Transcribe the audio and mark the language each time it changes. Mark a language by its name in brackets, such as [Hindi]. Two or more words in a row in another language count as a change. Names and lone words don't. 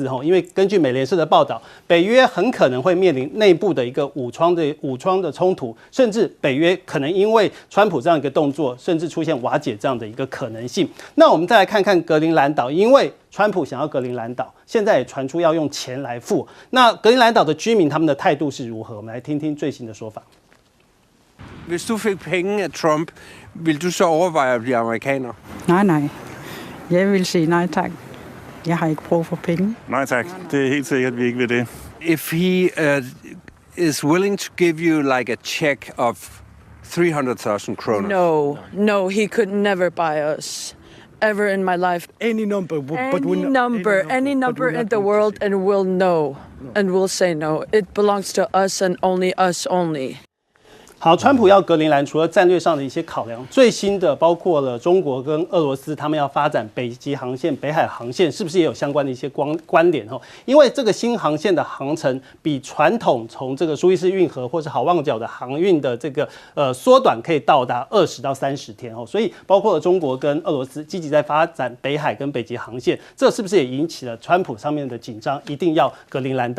[Chinese] 因为根据美联社的报道，北约很可能会面临内部的一个武装的冲突，甚至北约可能因为川普这样一个动作，甚至出现瓦解这样的一个可能性。那我们再来看看格陵兰岛，因为川普想要格陵兰岛，现在也传出要用钱来付。那格陵兰島的居民他們的態度是如何？我們來聽聽最新的說法。 [Danish] Hvis du fik penge af Trump, vil du så overveje at blive amerikaner? Nej. Jeg vil sige nej tak. Jeg har ikke brug for penge. Nej tak. Det er helt sikkert, at vi ikke vil det. [English] If he is willing to give you like a check of 300,000 kroner. No, he could never buy us. Ever in my life. Any number. Any number in the world, and we'll know. And we'll say no. It belongs to us and only us only. [Chinese] 好，川普要格陵兰，除了战略上的一些考量，最新的包括了中国跟俄罗斯，他们要发展北极航线、北海航线，是不是也有相关的一些关联？因为这个新航线的航程比传统从这个苏伊士运河或是好望角的航运的这个缩短，可以到达20到30天所以包括了中国跟俄罗斯积极在发展北海跟北极航线，这是不是也引起了川普上面的紧张，一定要格陵兰岛？